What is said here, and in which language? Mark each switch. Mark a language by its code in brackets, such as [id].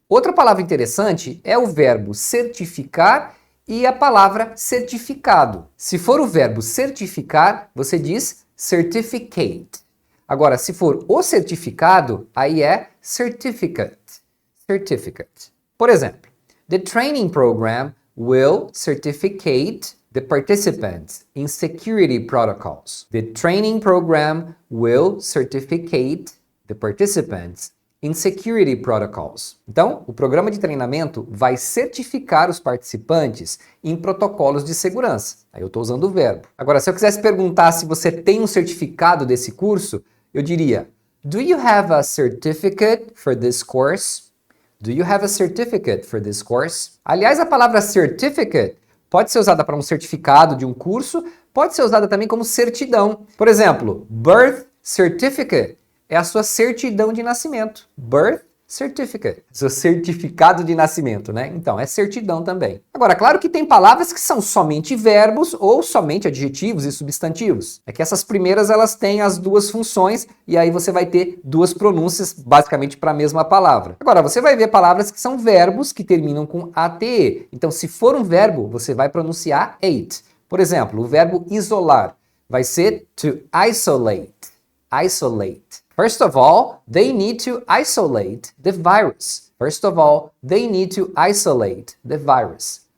[pt] Outra palavra interessante é o verbo certificar e a palavra certificado. Se for o verbo certificar, você diz certificate. Agora, se for o certificado, aí é certificate. Certificate. Por exemplo, [en] the training program will certificate the participants in security protocols. The training program will certificate the participants in security protocols. [pt] Então, o programa de treinamento vai certificar os participantes em protocolos de segurança. Aí eu estou usando o verbo. Agora, se eu quisesse perguntar se você tem um certificado desse curso, eu diria: [en] Do you have a certificate for this course? Do you have a certificate for this course? [pt] Aliás, a palavra certificate pode ser usada para um certificado de um curso, pode ser usada também como certidão. Por exemplo, birth certificate é a sua certidão de nascimento. Birth certificate, seu certificado de nascimento, né? Então, é certidão também. Agora, claro que tem palavras que são somente verbos ou somente adjetivos e substantivos. É que essas primeiras, elas têm as duas funções e aí você vai ter duas pronúncias basicamente para a mesma palavra. Agora, você vai ver palavras que são verbos que terminam com ate. Então, se for um verbo, você vai pronunciar ate. Por exemplo, o verbo isolar vai ser to isolate. Isolate. [en] First of all, they need to isolate the virus. First of all, they need to isolate the virus.